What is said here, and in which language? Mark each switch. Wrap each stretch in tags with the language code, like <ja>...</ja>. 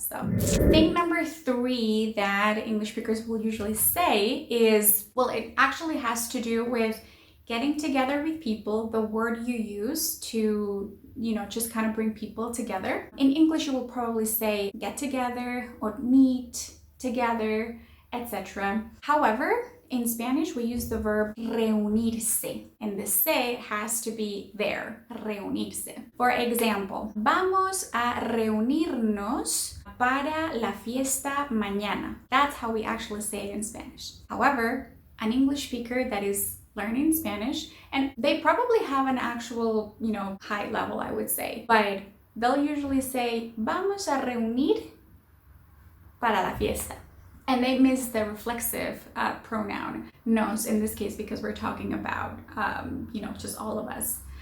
<en>So thing number 3 that English speakers will usually say is, well, it actually has to do with getting together with people, the word you use to, just kind of bring people together. In English, you will probably say get together or meet together, etc. However, in Spanish, we use the verb reunirse, and the se has to be there, reunirse. For example,</en> <es>"Vamos a reunirnos para la fiesta mañana."</es> <en>That's how we actually say it in Spanish. However, an English speaker that is learning Spanish, and they probably have an actual, high level, I would say, but they'll usually say,</en> <es>"Vamos a reunir para la fiesta."</es> <en>And they miss the reflexive pronoun nos in this case, because we're talking about, just all of us.</en>